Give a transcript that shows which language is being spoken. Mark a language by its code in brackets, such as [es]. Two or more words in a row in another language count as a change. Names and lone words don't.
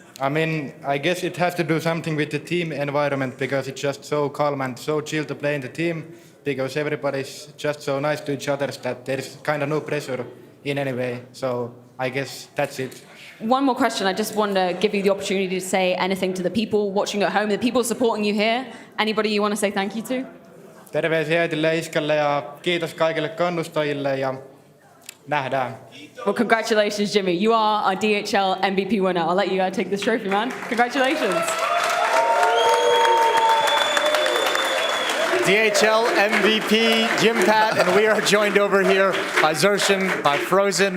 [en] I mean, I guess it has to do something with the team environment, because it's just so calm and so chill to play in the team, because everybody's just so nice to each other that there's kind of no pressure in any way. So I guess that's it. One more question. I just want to give you the opportunity to say anything to the people watching at home, the people supporting you here. Anybody you want to say thank you to? [fi] Terveisiä äitille ja iskälle ja kiitos kaikille kannustajille ja nähdään. [en] Well, congratulations, Jimmy. You are our DHL MVP winner. I'll let you take this trophy, man. Congratulations. DHL MVP, Jimpat, and we are joined over here by Zershin, by Frozen.